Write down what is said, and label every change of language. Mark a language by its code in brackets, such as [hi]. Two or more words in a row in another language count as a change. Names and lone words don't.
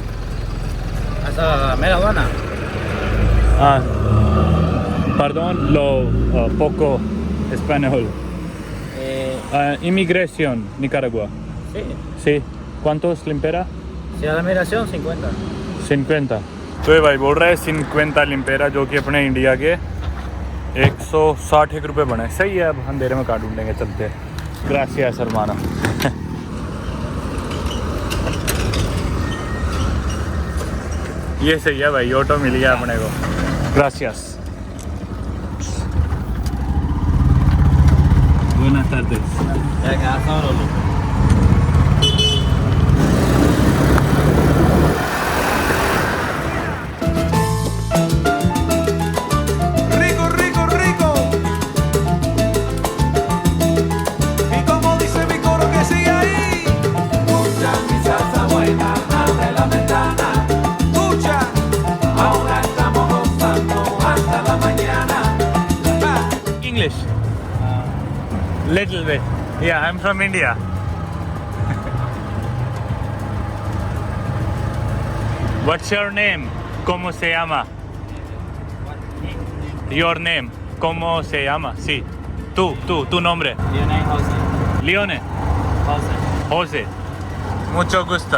[es] Hasta Mera Habana. Perdón, lo poco español. Inmigración, Nicaragua. Sí. Sí. ¿Cuántos limpera? Si a la migración 50. 50। [hi] तो ये भाई बोल रहा है 50 लिम्पेरा, जो कि अपने इंडिया के 160 रुपये बने। सही है, अब अंधेरे में काट ढूंढेंगे, चलते हैं। [es] gracias hermano. [hi] ये सही है भाई, ऑटो मिल गया अपने को। [es] ग्रासियास। Buenas tardes। Ya que solo. Rico, rico, rico. Y como dice mi coro que sigue ahí. Escucha mi salsa buena, abre la ventana. Escucha, ahora estamos gozando hasta la mañana. [en] English? Little bit. Yeah, I'm from India. What's your name? [es] ¿Cómo se llama? [en] your name [es] ¿Cómo se llama? Sí. Tu nombre. Lionel Jose. Leone. Jose. Jose. Mucho gusto.